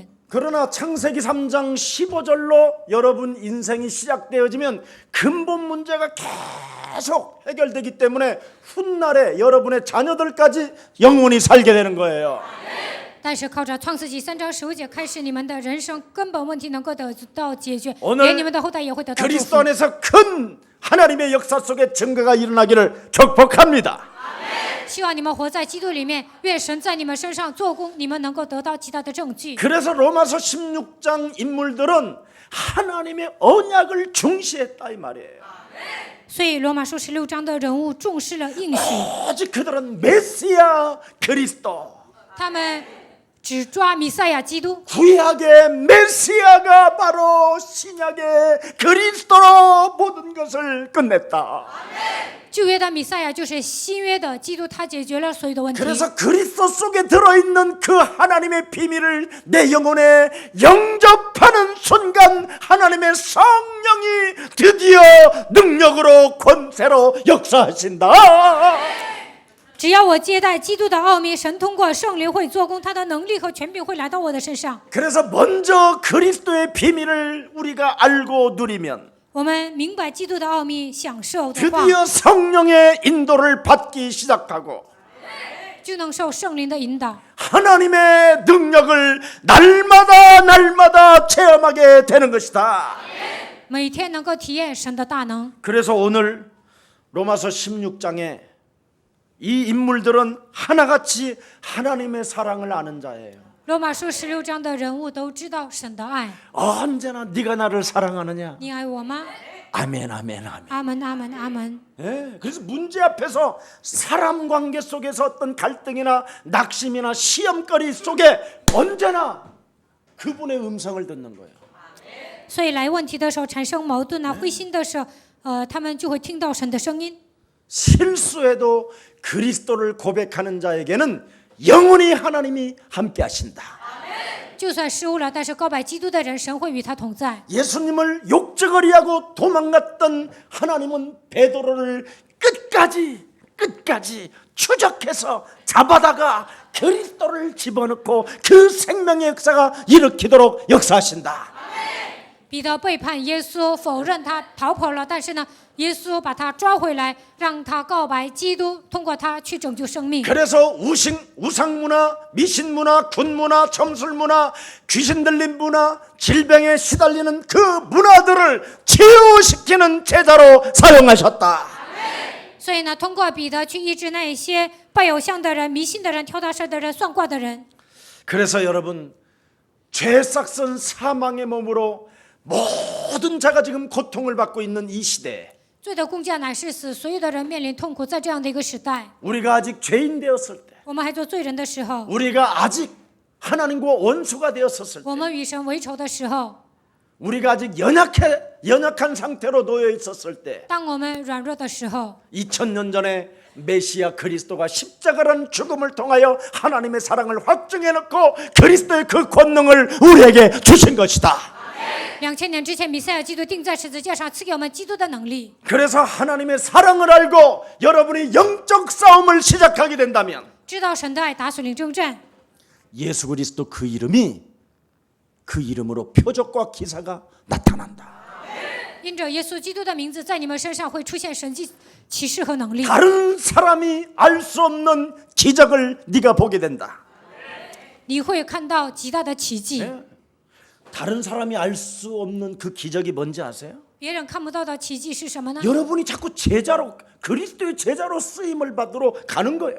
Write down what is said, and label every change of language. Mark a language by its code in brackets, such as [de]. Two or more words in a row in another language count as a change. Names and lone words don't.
[ko] 그러나 창세기 3장 15절로 여러분 인생이 시작되어지면 근본 문제가 계속 해결되기 때문에 훗날에 여러분의 자녀들까지 영원히 살게 되는 거예요. [zh] 但是靠着创世纪3章15节开始，你们的人生根本问题能够得到解决， [ko] 오늘 [zh] 连你们的后代也会得到祝 [ko] 그리스도 [zh] 福。 [ko] 안에서 큰 하나님의 역사 속에 증거가 일어나기를 축복합니다. [zh] 希望你们活在基督里面，愿神在你们身上做工，你们能够得到极大的证据。 [ko] 그래서 로마서 16장 인물들은 하나님의 언약을 중시했다 이 말이에요. [zh] 所以罗马书16章的人物重视了应许， [ko] 오직 그들은 메시아 그리스도 [zh] 他们只抓弥赛亚基督。 [ko] 구약의 메시아가 바로 신약의 그리스도로 모든 것을 끝냈다. [zh] 旧约的弥赛亚就是新约的基督，他解决了所有的问题。 [ko] 그래서 그리스도 속에 들어있는 그 하나님의 비밀을 내 영혼에 영접하는 순간 하나님의 성령이 드디어 능력으로 권세로 역사하신다. [zh] 只要我接待基督的奥秘，神通过圣灵会做工，他的能力和权柄会来到我的身上。 [ko] 그래서 먼저 그리스도의 비밀을 우리가 알고 누리면 [zh] 我们明白基督的奥秘，享受的话， [ko] 드디어 성령의 인도를 받기 시작하고 [zh] 就能受圣灵的引导， [ko] 하나님의 능력을 날마다 체험하게 되는 것이다. [zh] 每天能够体验神的大能。 [ko] 그래서 오늘 로마서 16장에 이 인물들은 하나같이 하나님의 사랑을 아는 자예요. [zh] 罗马书16章的人物都知道神的爱。 [ko] 언제나 네가 나를 사랑하느냐? [zh] 你爱我吗？ [ko] 아멘 아멘 아멘. [zh] 阿门，阿门，阿门。 [ko] 예, 그래서 문제 앞에서 사람 관계 속에서 어떤 갈등이나 낙심이나 시험거리 속에 언제나 그분의 음성을 듣는 거예요. [zh] 所以来问题的时候产生矛盾啊、灰心的时候，他们就会听到神的声音。 [ko] 실수해도 그리스도를 고백하는 자에게는 영원히 하나님이 함께 하신다. [zh] 就算失误了，但是告白基督的人，神会与他同在。 [ko] 예수님을 욕적거리하고 도망갔던 하나님은 베드로를 끝까지 추적해서 잡아다가 그리스도를 집어넣고 그 생명의 역사가 일으키도록 역사하신다. [zh] 彼得背叛耶稣，否认他逃跑了，但是呢，耶稣把他抓回来，让他告白基督，通过他去拯救生命。 [ko] 그래서 우상문화, 미신문화, 군문화, 점술문화, 귀신 들린 문화, 질병에 시달리는 그 문화들을 치유시키는 제자로 사용하셨다. [zh] 所以呢，通过彼得去医治那些拜偶像的人、迷信的人、跳大神的人、算卦的人。 [ko] 그래서 여러분, 죄 싹선 사망의 몸으로 모든 자가 지금 고통을 받고 있는 이 시대에 [zh] 罪的工价乃是死，所有的人面临痛苦。在这样的一个时代， [ko] 우리가 아직 죄인 되었을 때, [zh] 我们还做罪人的时候， [ko] 우리가 아직 하나님과 원수가 되었었을 때, [zh] 我们与神为仇的时候， [ko] 우리가 아직 연약한 상태로 놓여 있었을 때, [zh] 当我们软弱的时候， [ko] 2000년 전에 메시아 그리스도가 십자가라는 죽음을 통하여 하나님의 사랑을 확증해 놓고 그리스도의 그 권능을 우리에게 주신 것이다. [zh] 2000 年之前，弥赛亚基督钉在十字架上，赐给我们基督的能力。 [ko] 그래서 하나님의 사랑을 알고 여러분이 영적 싸움을 시작하게 된다면 [zh] 知道神的爱，打属灵征战， [ko] 예수 그리스도 그 이름이 그 이름으로 표적과 기사가 나타난다. [zh] 因着耶稣基督的名字，在你们身上会出现神迹、启示和能力。 [ko] 다른 사람이 알 수 없는 기적을 네가 보게 된다. [zh] 你会看到极大的奇迹， [ko] 네? 다른 사람이 알 수 없는 그 기적이 뭔지 아세요? [zh] 别人看不到的奇迹是什么呢？ [ko] 여러분이 자꾸 제자로 그리스도의 제자로 쓰임을 받으러 가는 거예요.